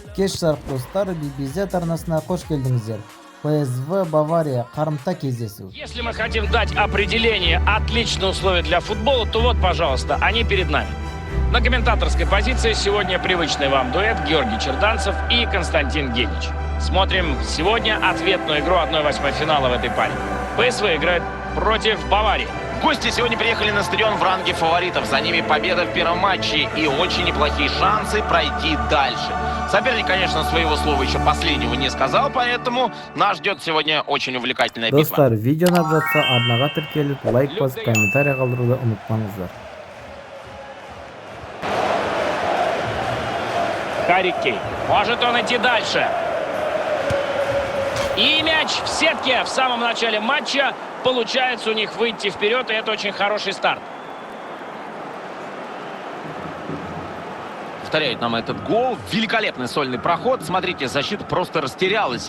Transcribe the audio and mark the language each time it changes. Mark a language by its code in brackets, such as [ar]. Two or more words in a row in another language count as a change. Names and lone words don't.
[kk] Кеш жарық достар, BBZ арнасына қош келдіңіздер. ПСВ Бавария қарымта кездесу. [ru] Если мы хотим дать определение отличные условия для футбола, то вот, пожалуйста, они перед нами. На комментаторской позиции сегодня привычный вам дуэт Георгий Черданцев и Константин Генич. Смотрим сегодня ответную игру 1/8 финала в этой паре. ПСВ играет против Баварии. Гости сегодня приехали на стадион в ранге фаворитов. За ними победа в первом матче и очень неплохие шансы пройти дальше. Соперник, конечно, своего слова еще последнего не сказал, поэтому нас ждет сегодня очень увлекательная битва. [kk] Достар, видео ұнап жатса арнаға тіркеліп, лайк басып, комментарий қалдыруды ұмытпаңыздар. [ru] Харри Кейн. Может он идти дальше. И мяч в сетке в самом начале матча. Получается у них выйти вперед, и это очень хороший старт. Повторяет нам этот гол. Великолепный сольный проход. Смотрите, защита просто растерялась.